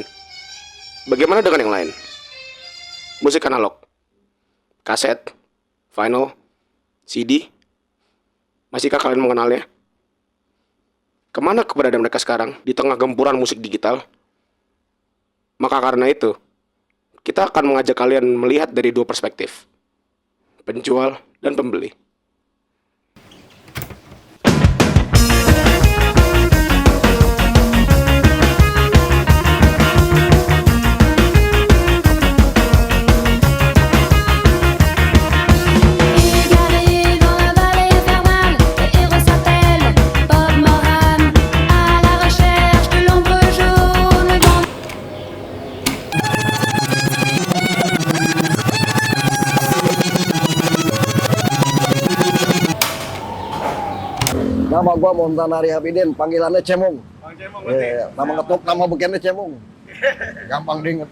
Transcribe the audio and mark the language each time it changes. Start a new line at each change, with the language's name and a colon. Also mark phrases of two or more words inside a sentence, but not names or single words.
Indonesian: Bagaimana dengan yang lain? Musik analog, kaset, vinyl, CD. Masihkah kalian mengenalnya? Kemana keberadaan mereka sekarang di tengah gempuran musik digital? Maka karena itu, kita akan mengajak kalian melihat dari dua perspektif, penjual dan pembeli.
French: Il arrive dans la vallée infernale, le héros s'appelle Bob Moran. À la recherche de l'ombre jaune, le vent.
Indonesian: Nama gua Montanari Hafidin, panggilannya Cemong. Bang Cemong Nama ngetuk, nama bekennya Cemong. Gampang diinget.